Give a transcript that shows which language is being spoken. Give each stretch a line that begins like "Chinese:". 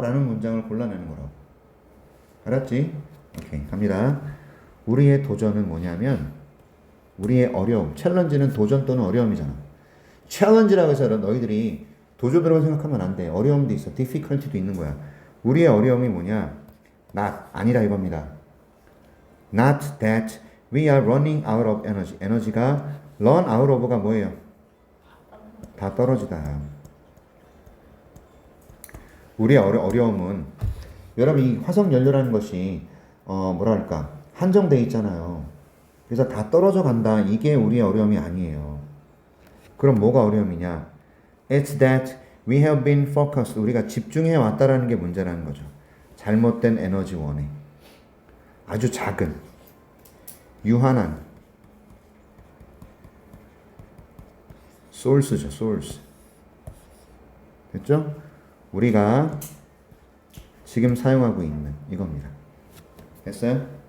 Korean: 라는 문장을 골라내는 거라고. 알았지? 오케이, 갑니다. 우리의 도전은 뭐냐면, 우리의 어려움, 챌린지는 도전 또는 어려움이잖아. 챌린지라고 해서 너희들이 도전이라고 생각하면 안 돼. 어려움도 있어. difficulty도 있는 거야. 우리의 어려움이 뭐냐? not, 아니라 이겁니다.
English: Not that we are running out of energy.
Korean: 에너지가
English: run out of
Korean: 가 뭐예요? 다 떨어지다. 우리의 어려움은, 여러분 이 화석 연료라는 것이 뭐랄까 한정돼 있잖아요. 그래서 다 떨어져 간다. 이게 우리의 어려움이 아니에요. 그럼 뭐가 어려움이냐?
English: It's that we have been focused.
Korean: 우리가 집중해 왔다라는 게 문제라는 거죠. 잘못된 에너지원에 아주 작은 유한한 source죠. source. 됐죠? 우리가 지금 사용하고 있는 이겁니다. 됐어요?